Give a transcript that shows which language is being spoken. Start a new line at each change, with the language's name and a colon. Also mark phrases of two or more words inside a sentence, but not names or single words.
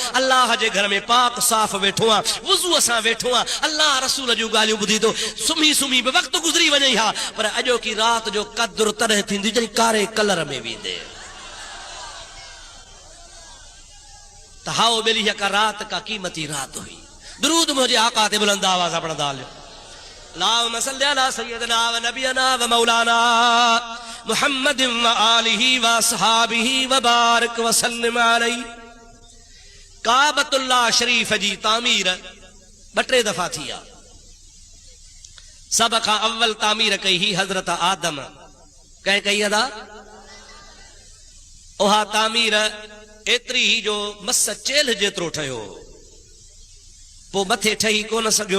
Sindhi: अल्लाह जे घर में पाक साफ़ वेठो आहे, वुज़ूअ सां वेठो आहे, अल्लाह रसूल जूं ॻाल्हियूं ॿुधी थो। सुम्ही सुम्ही बि वक़्तु गुज़री वञे हा, पर अॼोकी रात जो क़द्र तॾहिं थींदी जॾहिं कारे कलर में वेंदे। त हाओ ॿेली का रात का कीमती रात हुई। दुरूद मुझे आका ते बुलंद आवाज़ सां पढ़ंदा हलियो।
Arabic: اللهم صل على سيدنا و نبينا و مولانا محمد و آله و أصحابه و بارك و سلم عليه.
Sindhi: काबतुल्लाह शरीफ जी तामीर 2-3 दफ़ा थी आहे। सब खां अव्वल तामीर कई ही हज़रत आदम कंहिं कई अदा। उहा तामीर एतिरी ही जो मस चेल जेतिरो ठहियो, पोइ मथे ठही कोन सघियो।